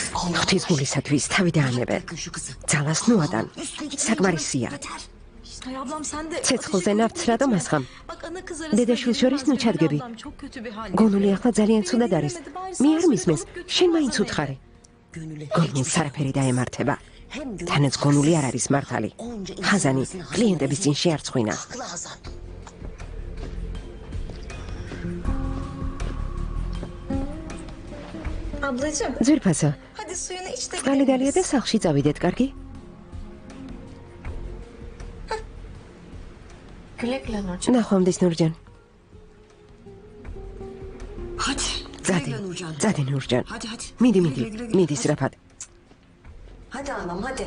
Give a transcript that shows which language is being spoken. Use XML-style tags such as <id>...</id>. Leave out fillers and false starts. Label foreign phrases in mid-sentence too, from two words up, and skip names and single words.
<ka>ღვთის გულისათვის თავი დაანებე. ძალას ნუადან. საკმარისია.</ka> <tr>Ay ablam sen de...</tr> <ka>ცეცხლზე ნავთს რატომ ასხამ?</ka> <tr>Bak ana kız arasında...</tr> <ka>დედაშვილ შორის ნუ ჩადგები.</ka> <tr>Ablam çok kötü bir halde.</tr> <ka>გონული ახლა ძალიან ცუდად არის. მე არ მისმენს, შენ მაინც უთხარი. გონულს არაფერი დაემართება. თანაც გონული არ არის მართალი. ხაზანი კლიენტების წინ შეარცხვინა.</ka> <tr>Ablacığım</tr> <ka>ძვირფასო,</ka> <tr>hadi suyunu iç de</tr> <ka>წყალი დალია და სახლში წავიდეთ, კარგი?</ka> <tr>Güle güle Nurcan.</tr> <ka>ნახვამდის ნურჯან.</ka> <tr>Hadi. Zadi, Güle Nurcan. Zadi Nurcan. Hadi.</tr> <ka>მიდი,</ka> <tr>Güle</tr> <ka>მიდი,</ka> <tr>güle.</tr> <ka>მიდი სწრაფად.</ka> <tr>Hadi anam hadi.</tr>